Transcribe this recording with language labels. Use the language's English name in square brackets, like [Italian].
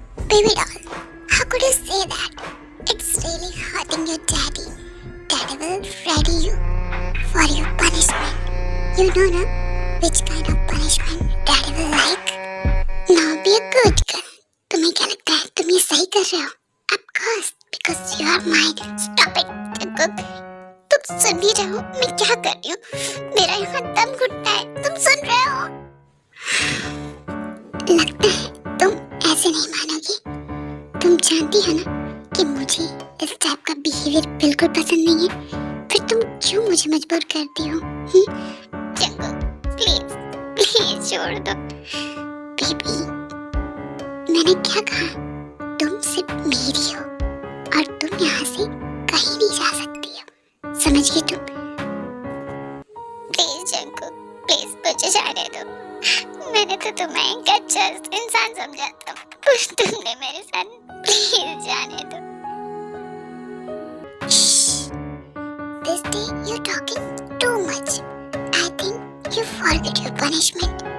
[English] Baby doll, how could you say that? It's really hurting your daddy. Daddy will ready you for your punishment. You know na which kind of punishment daddy will like? Now be a good girl. [Hindi] तुम्हें क्या लगता है तुम ये सही कर रहे हो? [English] Of course, because you are mine. Stop it, Jungkook. [Hindi] तुम सुन भी रहे हो मैं क्या कर रही हूँ? मेरा यहाँ दम घुटता है, तुम सुन रहे हो? लगता है तुम ऐसे नहीं मानोगी। तुम जानती हो ना कि मुझे इस टाइप का बिहेवियर बिल्कुल पसंद नहीं है। फिर तुम क्यों मुझे मजबूर करती हो? जंगकुक प्लीज प्लीज छोड़ दो। बेबी मैंने क्या कहा? तुम सिर्फ मेरी हो और तुम यहाँ से कहीं नहीं जा सकती हो, समझ गई तुम? प्लीज जंगकुक प्लीज मुझे जाने दो। मैंने तो तुम्हें एक अच्छा इंसान समझा था, तुमने मेरे साथ। प्लीज जाने दो। [English] This day you're talking too much. I think you forget your punishment.